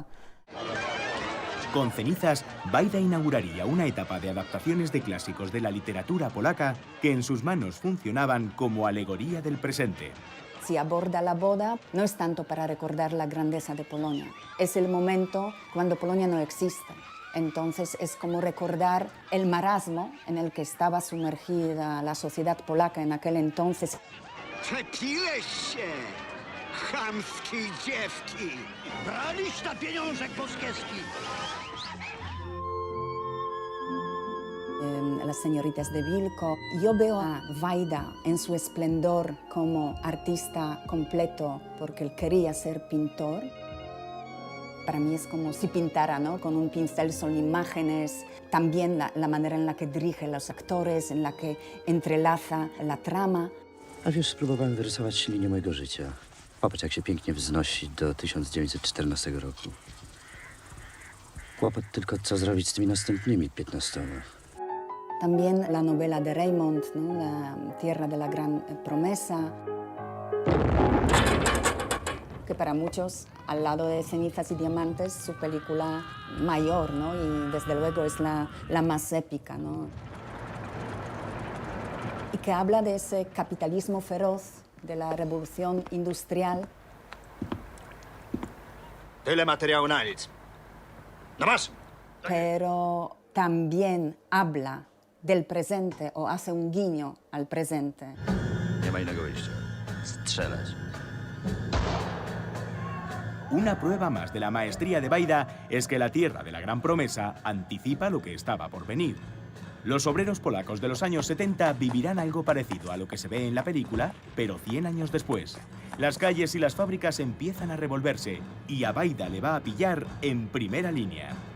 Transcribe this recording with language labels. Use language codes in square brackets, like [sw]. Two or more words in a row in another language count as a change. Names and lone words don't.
[es] Con Cenizas, Bayda inauguraría una etapa de adaptaciones de clásicos de la literatura polaca que en sus manos funcionaban como alegoría del presente. Si aborda la boda, no es tanto para recordar la grandeza de Polonia. Es el momento cuando Polonia no existe. Entonces es como recordar el marasmo en el que estaba sumergida la sociedad polaca en aquel entonces. [pl] Przepiłeś się, chamskiej dziewki! Braliś na pieniążek moskiewski! [es] Las señoritas de Wilko. Yo veo a Wajda en su esplendor como artista completo porque él quería ser pintor. Para mí es como si pintara, ¿no? Con un pincel son imágenes, también la manera en la que dirige a los actores, en la que entrelaza la trama. [pl] A wiesz, spróbowałem wyrysować linię mojego życia. Popatrz, jak się pięknie wznosi do 1914 roku. Kłopot tylko, co zrobić z tymi następnymi 15. [es] También la novela de Raymond, ¿no? La Tierra de la Gran Promesa, que para muchos, al lado de Cenizas y Diamantes, su película mayor, ¿no? Y desde luego es la más épica, ¿no? Y que habla de ese capitalismo feroz, de la revolución industrial. [pl] Tyle materiału na nic. No masz! [es] Pero también habla del presente o hace un guiño al presente. [pl] Nie ma innego wyjścia. Strzelać. [es] Una prueba más de la maestría de Bayda es que La Tierra de la Gran Promesa anticipa lo que estaba por venir. Los obreros polacos de los años 70 vivirán algo parecido a lo que se ve en la película, pero 100 años después. Las calles y las fábricas empiezan a revolverse y a Bayda le va a pillar en primera línea.